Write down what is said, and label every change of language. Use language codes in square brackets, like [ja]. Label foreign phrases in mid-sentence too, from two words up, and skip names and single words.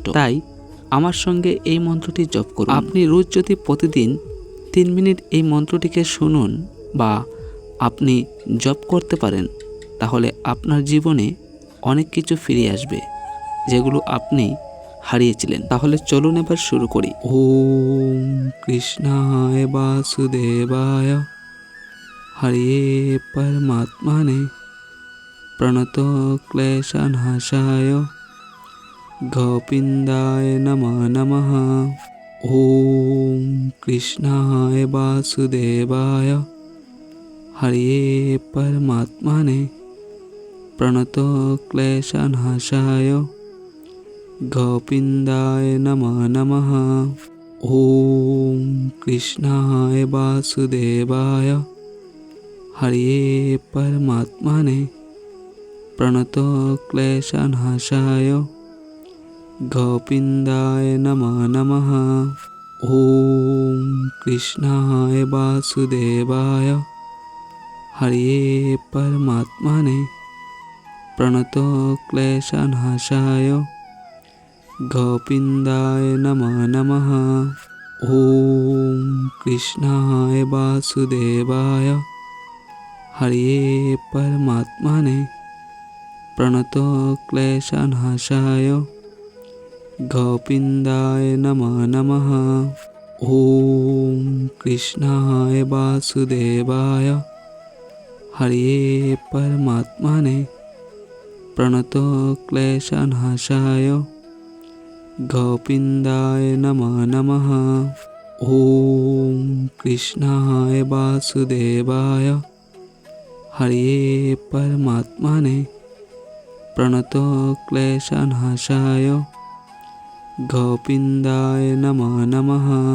[bn] তাই আমার সঙ্গে এই মন্ত্রটি জপ করুন। আপনি রোজ যদি প্রতিদিন 3 মিনিট এই মন্ত্রটিকে শুনুন বা আপনি জপ করতে পারেন তাহলে আপনার জীবনে অনেক কিছু ফিরে আসবে যেগুলো আপনি হারিয়েছিলেন। তাহলে চলুন এবার শুরু করি। [sa] ওম কৃষ্ণায় বাসুদেবায় হরে পরমাত্মনে প্রণত ক্লেশনাশায় গোবিন্দায় নমঃ নমঃ। ওম কৃষ্ণায় বাসুদেবায় হরে পরমাত্মনে প্রণত ক্লেশনাশায় গোবিন্দায় নমঃ নমঃ। ওম কৃষ্ণায় বাসুদেবায় হরে পরমাত্মনে প্রণত ক্লেশনাশায় গোবিন্দায় নমঃ নমঃ। ওম কৃষ্ণায় বাসুদেবায় হরে পরমাত্মনে প্রণত ক্লেশনাশায় গোবিন্দায় নমঃ নমঃ। ওম কৃষ্ণায় বাসুদেবায় হরে পরমাত্মনে প্রণত ক্লেশনাশায় গোবিন্দায় নমঃ নমঃ। ওম কৃষ্ণায় বাসুদেবায় হরে পরমাত্মনে প্রণত ক্লেশনাশায় গোবিন্দায় নমঃ নমঃ। ওম কৃষ্ণায় বাসুদেবায় हरिये परमात्मने प्रणतो क्लेशनाशाय गोविन्दाय नमो नमः।